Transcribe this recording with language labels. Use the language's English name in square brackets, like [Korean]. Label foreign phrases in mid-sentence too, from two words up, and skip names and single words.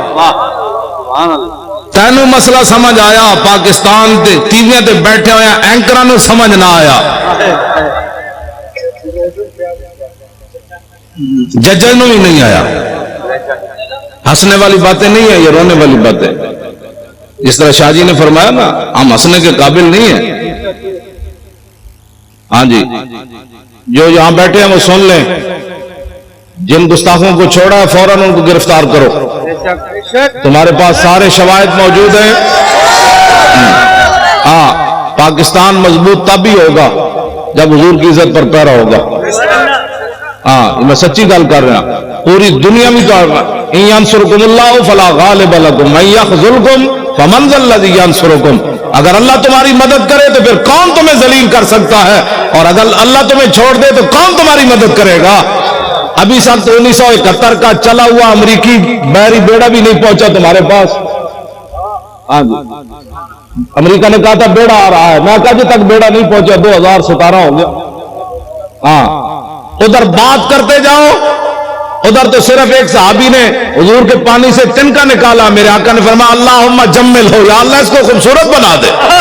[Punjabi] تینوں مسئلہ سمجھ آیا پاکستان دے ٹی وی تے بیٹھے ہوئے اینکراں نوں سمجھ نہ آیا ججاں نوں بھی نہیں آیا [Urdu] ہنسنے والی باتیں نہیں ہیں یہ رونے والی باتیں جس طرح شاہ جی نے فرمایا نا ہم ہنسنے کے قابل نہیں ہیں ہاں جی جو یہاں بیٹھے ہیں وہ سن لیں جن گستاخوں کو چھوڑا ہے فوراً ان کو گرفتار کرو تمہارے پاس سارے شواہد موجود ہیں ہاں پاکستان مضبوط تب ہی ہوگا جب حضور کی عزت پر پیرا [Arabic] ہوگا [Punjabi] ہاں میں سچی گل کر رہا [Urdu] پوری دنیا میں تو [Arabic] ان ینصرکم اللہ فلا غالب لکم من یخذلکم فمن ذا الذی ینصرکم [Urdu] اگر اللہ تمہاری مدد کرے تو پھر کون تمہیں ذلیل کر سکتا ہے اور اگر اللہ تمہیں چھوڑ دے تو کون تمہاری مدد کرے گا ابھی سال 1971 کا چلا ہوا امریکی بحری بیڑا بھی نہیں پہنچا تمہارے پاس ہاں جی امریکہ نے کہا تھا بیڑا آ رہا ہے میں کہا جی تک بیڑا نہیں پہنچا 2017 ہو گیا ہاں ادھر بات کرتے جاؤ ادھر تو صرف ایک صحابی نے حضور کے پانی سے تنکا نکالا میرے آقا نے فرمایا [Arabic] اللہم جمل ہو [Urdu] یا اللہ اس کو خوبصورت بنا دے